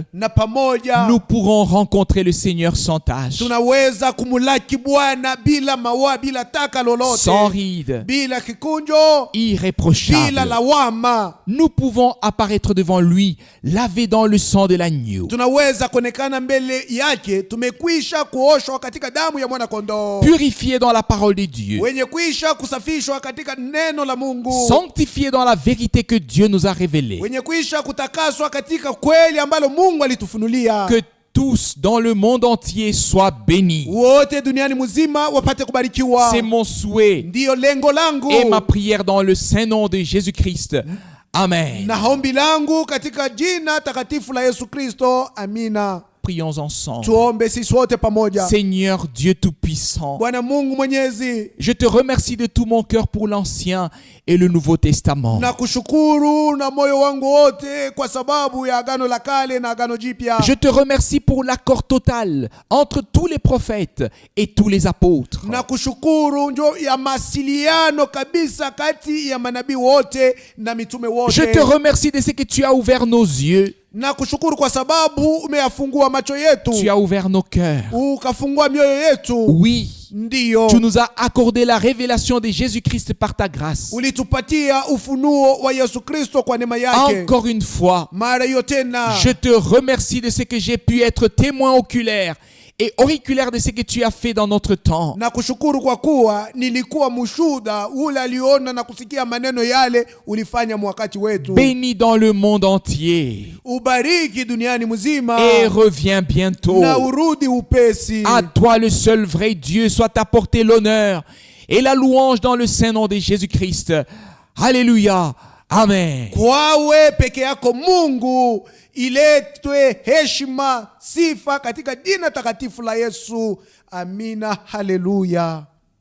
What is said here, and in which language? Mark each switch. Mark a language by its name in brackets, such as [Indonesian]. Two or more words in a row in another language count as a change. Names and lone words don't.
[Swahili] Na pamoja [French] nous pourrons rencontrer le Seigneur sans tâche, [Swahili] tunaweza kumulaki Bwana bila mawa, bila taka lolote, [French] sans ride, [Swahili] bila kikunjo, bila [French] irréprochable. [Swahili] lawama. [French] Nous pouvons apparaître devant lui, lavés dans le sang de l'agneau, [Swahili] Tunaweza kuonekana mbele yake tumekwisha kuoshwa katika damu ya mwana kondoo, [French] purifiés dans la parole de Dieu, [Swahili] wenye kwisha kusafishwa katika neno la Mungu, [French] sanctifiés dans la vérité que Dieu nous a révélée. [Swahili] wenye kwisha kutakaswa katika kweli ambalo Mungu alitufunulia. [French] Que tous dans le monde entier soient bénis. [Swahili] Wote duniani mzima wapate kubarikiwa. [French] C'est mon souhait [Swahili] Ndiyo lengo langu [French] et ma prière dans le saint nom de Jésus-Christ. Amen. [Swahili] na ombi langu katika jina takatifu la Yesu Kristo. Amina. [French] Prions ensemble. [Swahili] Tuombe sisi wote pamoja. [French] Seigneur Dieu Tout-Puissant, [Swahili] Bwana Mungu Mwenyezi, [French] je te remercie de tout mon cœur pour l'Ancien et le Nouveau Testament. [Swahili] na kushukuru na moyo wangu wote kwa sababu ya agano la kale na agano jipya. [French] Je te remercie pour l'accord total entre tous les prophètes et tous les apôtres. [Swahili] Na kushukuru njo ya masiliano kabisa kati ya manabii wote na mitume wote. [French] Je te remercie de ce que tu as ouvert nos yeux, [Swahili] Na kushukuru kwa sababu umeyafungua macho yetu, [French] tu as ouvert nos cœurs. [Swahili] ukafungua mioyo yetu. [French] Oui, [Swahili] Ndiyo, [French] tu nous as accordé la révélation de Jésus-Christ par ta grâce. [Swahili] ulitupatia ufunuo wa Yesu Kristo kwa neema yake. [French] Encore une fois, [Swahili] Mara hiyo tena [French] je te remercie de ce que j'ai pu être témoin oculaire et auriculaire de ce que tu as fait dans notre temps. [Swahili] na kushukuru kwa kuwa nilikuwa mshuhuda ule aliona na kusikia maneno yale ulifanya mwakati wetu. [French] Bénis dans le monde entier [Swahili] Ubariki duniani mzima [French] et reviens bientôt. [Swahili] na urudi upesi. [French] À toi le seul vrai Dieu soit apporté l'honneur et la louange dans le saint nom de Jésus-Christ. Alléluia. Amen. [Swahili] Kwawe peke yako Mungu iletwe heshima, sifa katika jina takatifu la Yesu. Amina. Haleluya.